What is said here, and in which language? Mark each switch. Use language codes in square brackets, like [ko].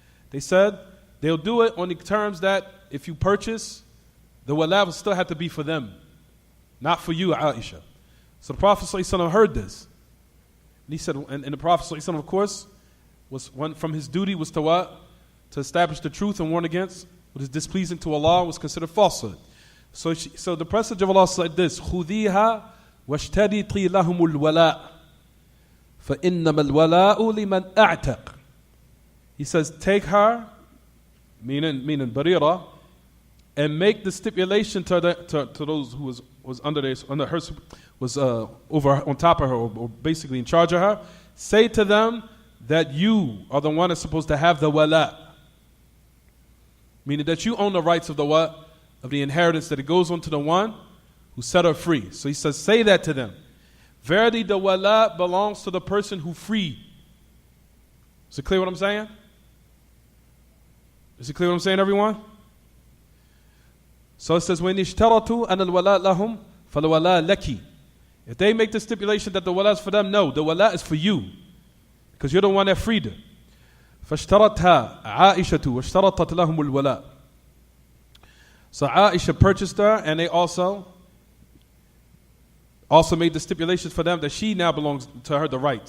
[en] They said they'll do it on the terms that if you purchase, the wala will still have to be for them, not for you, Aisha. So the Prophet ﷺ heard this. And he said, and the Prophet ﷺ, of course, was one from his duty was to what? To establish the truth and warn against what is displeasing to Allah was considered falsehood. So the Messenger of Allah said this, [ar] خُذِيهَا وَاشْتَرِطِي لَهُمُ الْوَلَاءِ فَإِنَّمَا الْوَلَاءُ لِمَنْ أَعْتَقْ. [en] He says, take her, meaning Barira, and make the stipulation to those who was under her, was over on top of her, or basically in charge of her. Say to them that you are the one that's supposed to have the wala, meaning that you own the rights of the what? Of the inheritance, that it goes on to the one who set her free. So he says, say that to them. Verily the wala belongs to the person who freed. Is it clear what I'm saying? Is it clear what I'm saying, everyone? So it says, [ar] وَإِنِ اشْتَرَطُوا أَنَ الْوَلَاءَ لَهُمْ فَالْوَلَاءَ لَكِ. [en] If they make the stipulation that the wala is for them, no, the wala is for you, because you're the one that freed her. [ar] فَاشْتَرَتْهَا عَائِشَةُ وَاشْتَرَطَتْ لَهُمُ الْوَلَاءَ. [en] So Aisha purchased her, and they also made the stipulations for them that she now belongs to her the right.